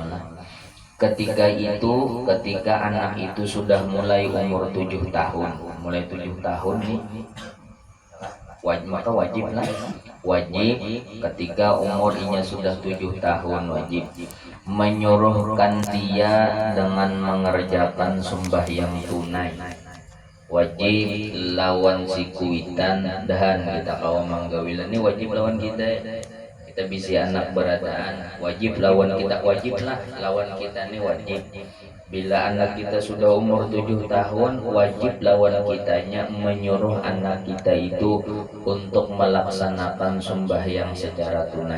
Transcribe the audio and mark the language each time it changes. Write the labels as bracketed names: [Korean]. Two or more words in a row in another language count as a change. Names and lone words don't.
[Indonesian] Ketika anak itu sudah mulai umur 7 tahun, mulai 7 tahun nih, maka wajiblah, ketika umurnya sudah 7 tahun wajib menyuruhkan dia dengan mengerjakan sembahyang tunai. [Banjar] Wajib lawan si kuitan dan kita kawan manggawilan ini wajib lawan kita bisi anak beradaan, wajib lawan kita, wajiblah lawan kita ini wajib. [Indonesian] Bila anak kita sudah umur 7 tahun, wajib lawan kitanya menyuruh anak kita itu untuk melaksanakan sembahyang secara tunai.